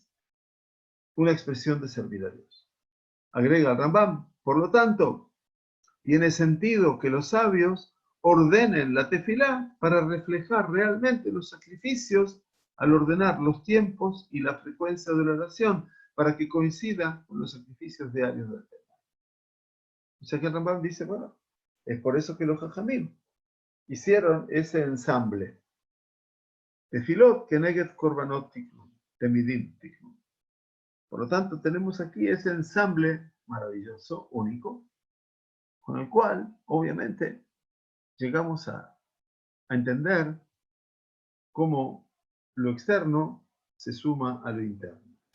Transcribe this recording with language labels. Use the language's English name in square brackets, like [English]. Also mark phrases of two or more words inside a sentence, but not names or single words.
[Spanish] Una expresión de servir a Dios. Agrega el Rambam, por lo tanto, tiene sentido que los sabios ordenen la tefilá para reflejar realmente los sacrificios al ordenar los tiempos y la frecuencia de la oración para que coincida con los sacrificios diarios del tema. O sea que el Rambam dice, bueno, es por eso que los Jajamim hicieron ese ensamble. [Hebrew] תפילות כנגד קרבנות תקנו תמידים תקנו. [Spanish] Por lo tanto, tenemos aquí ese ensamble maravilloso, único, con el cual, obviamente, llegamos a entender cómo lo externo se suma a lo interno.